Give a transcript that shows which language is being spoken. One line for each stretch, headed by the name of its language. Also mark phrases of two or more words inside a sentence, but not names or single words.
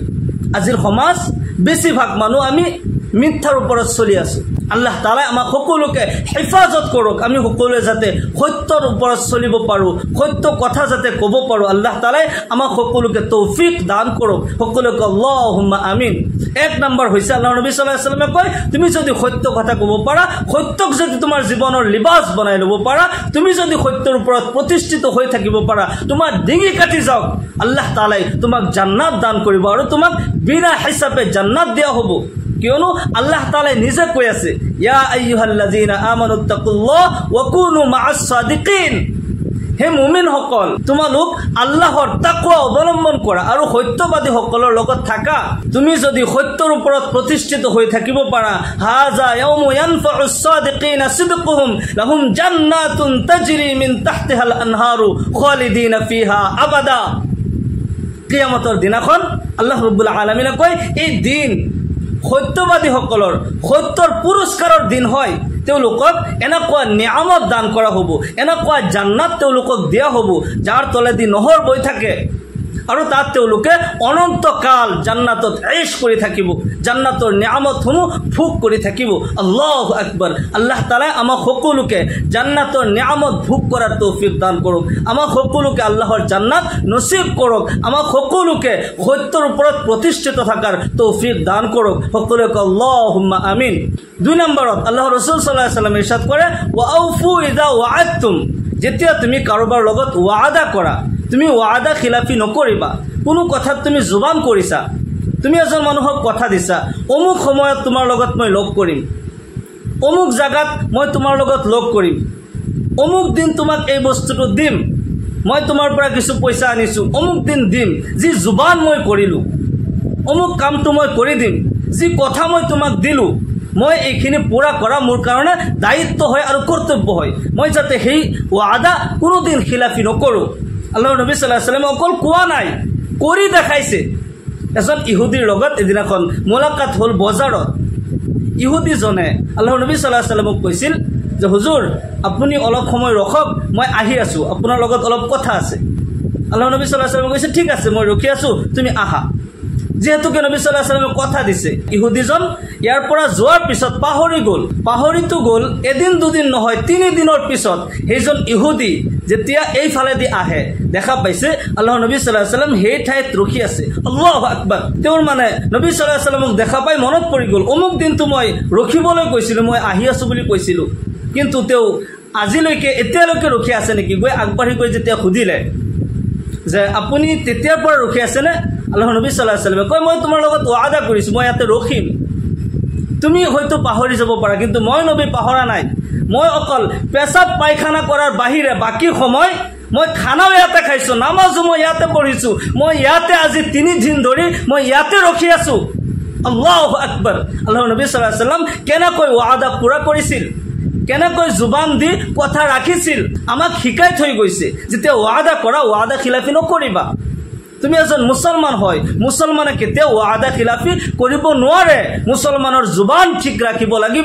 Assamese: আজিৰ সমাজ বেছিভাগ মানুহ আমি মিথ্যাৰ ওপৰত চলি আছো। আল্লাহ তাআলাই আমাক সকলোকে হেফাজত কৰক, আমি সকলোৱে যাতে সত্যৰ ওপৰত চলিব পাৰোঁ, সত্য কথা যাতে ক'ব পাৰোঁ। আল্লাহ তাআলাই আমাক সকলোকে তৌফিক দান কৰক, সকলোকে
Arabic: اللهم آمين.
Assamese: 1 নম্বৰ হৈছে, আল্লাহৰ নবী
Arabic: صلى الله عليه وسلم
Assamese: কয়, তুমি যদি সত্য কথা ক'ব পাৰা, সত্যক যদি তোমাৰ জীৱনৰ লিবাস বনাই ল'ব পাৰা, তুমি যদি সত্যৰ ওপৰত প্ৰতিষ্ঠিত হৈ থাকিব পাৰা, তোমাৰ ডিঙি কাটি যাওক, আল্লাহ তাআলাই তোমাক জান্নাত দান কৰিব আৰু তোমাক বিনা হিচাপে জান্নাত দিয়া হ'ব। কিয়নো আল্লাহ তাআলাই নিজে কৈ আছে,
Arabic: يا أيها الذين آمنوا اتقوا الله وكونوا مع الصادقين.
Assamese: হে মুমিনসকল, তোমালোক আল্লাহৰ তাকওয়া অৱলম্বন কৰা আৰু সত্যবাদীসকলৰ লগত থাকা। তুমি যদি সত্যৰ ওপৰত প্ৰতিষ্ঠিত হৈ থাকিব পাৰা,
Arabic: هذا يوم ينفع الصادقين صدقهم لهم جنات تجري من تحتها الأنهار خالدين فيها أبدا.
Assamese: কিয়ামতৰ দিনাখন আল্লাহ ৰাব্বুল আলামিনে কয়, এই দিন সত্যবাদীসকলৰ সত্যৰ পুৰস্কাৰৰ দিন হয়। তেওঁলোকক এনেকুৱা নিয়ামত দান কৰা হ'ব, এনেকুৱা জান্নাত তেওঁলোকক দিয়া হ'ব যাৰ তলেদি নহৰ বৈ থাকে আৰু তাত তেওঁলোকে অনন্তকাল জান্নাতত ऐश কৰি থাকিব, জান্নাতৰ নিয়ামতসমূহ ভোগ কৰি থাকিব।
Arabic: الله أكبر.
Assamese: আল্লাহ তাআলা আমাক সকলোকে জান্নাতৰ নিয়ামত ভোগ কৰাৰ তৌফিক দান কৰক, আমাক সকলোকে আল্লাহৰ জান্নাত নসিব কৰক, আমাক সকলোকে সত্যৰ ওপৰত প্ৰতিষ্ঠিত থকাৰ তৌফিক দান কৰক। সকলোকে
Arabic: اللهم آمين.
Assamese: 2 নম্বৰত আল্লাহৰ ৰাসূল
Arabic: صلى الله عليه وسلم
Assamese: ইৰশাদ কৰে,
Arabic: وأوفوا إذا وعدتم,
Assamese: যেতিয়া তুমি কাৰোবাৰ লগত ওয়াদা কৰা, তুমি ওয়াদা খিলাফি নকৰিবা। কোনো কথাত তুমি জুবান কৰিছা, তুমি এজন মানুহক কথা দিছা, অমুক সময়ত তোমাৰ লগত মই লগ কৰিম, অমুক জায়গাত মই তোমাৰ লগত লগ কৰিম, অমুক দিন তোমাক এই বস্তুটো দিম, মই তোমাৰ পৰা কিছু পইচা আনিছোঁ, অমুক দিন দিম, যি জুবান মই কৰিলোঁ, অমুক কামটো মই কৰি দিম, যি কথা মই তোমাক দিলোঁ, মই এইখিনি পুৰা কৰা মোৰ কাৰণে দায়িত্ব হয় আৰু কৰ্তব্য হয়, মই যাতে সেই ওয়াদা কোনোদিন খিলাফি নকৰোঁ। আল্লাহৰ নবী
Arabic: صلى الله عليه وسلم
Assamese: অকল কোৱা নাই, কৰি দেখাইছে। এজন ইহুদিৰ লগত এদিনাখন মোলাকাত হ'ল বজাৰত। ইহুদিজনে আল্লাহৰ নবী
Arabic: صلى الله عليه وسلم
Assamese: কৈছিল যে হুজুৰ আপুনি অলপ সময় ৰখক, মই আহি আছোঁ, আপোনাৰ লগত অলপ কথা আছে। আল্লাহৰ নবী
Arabic: صلى الله عليه وسلم
Assamese: কৈছে ঠিক আছে মই ৰখি আছোঁ, তুমি আহা। যেহেতুকে নবী
Arabic: صلى الله عليه وسلم
Assamese: কথা দিছে, ইহুদিজন ইয়াৰ পৰা যোৱাৰ পিছত পাহৰিতো গ'ল। এদিন দুদিন নহয় 3 দিনৰ পিছত সেইজন ইহুদি যেতিয়া এইফালেদি আহে, দেখা পাইছে আল্লাহৰ নবী
Arabic: صلى الله عليه وسلم
Assamese: সেই ঠাইত ৰখি আছে।
Arabic: الله أكبر.
Assamese: তেওঁৰ মানে নবী
Arabic: صلى الله عليه وسلم
Assamese: দেখা পাই মনত পৰি গ'ল, অমুক দিনটো মই ৰখিবলৈ কৈছিলোঁ, মই আহি আছোঁ বুলি কৈছিলোঁ, কিন্তু তেওঁ আজিলৈকে এতিয়ালৈকে ৰখি আছে নেকি? গৈ আগবাঢ়ি গৈ যেতিয়া সুধিলে যে আপুনি তেতিয়াৰ পৰা ৰখি আছেনে? আল্লাহৰ নবী
Arabic: صلى الله عليه وسلم
Assamese: কয় মই তোমাৰ লগত ওয়াদা কৰিছোঁ, মই ইয়াতে ৰখিম। তুমি হয়তো পাহৰি যাব পাৰা, কিন্তু মই নবী পাহৰা নাই। মই অকল পেচাব পায়খানা কৰাৰ বাহিৰে বাকী সময় মই খানাও ইয়াতে খাইছোঁ, নামাজো মই ইয়াতে পঢ়িছোঁ, মই ইয়াতে আজি 3 দিন ধৰি মই ইয়াতে ৰখি আছোঁ।
Arabic: الله أكبر.
Assamese: আল্লাহৰ নবী
Arabic: صلى الله عليه وسلم
Assamese: কেনেকৈ ওয়াদা পুৰা কৰিছিল, কেনেকৈ জুবান দি কথা ৰাখিছিল, আমাক শিকাই থৈ গৈছে। যেতিয়া ওয়াদা কৰা, ওয়াদা খিলাফি নকৰিবা। তুমি এজন মুছলমান হয়, মুছলমানে কেতিয়াও ওয়াদা খিলাফি কৰিব নোৱাৰে, মুছলমানৰ জুবান ঠিক ৰাখিব লাগিব।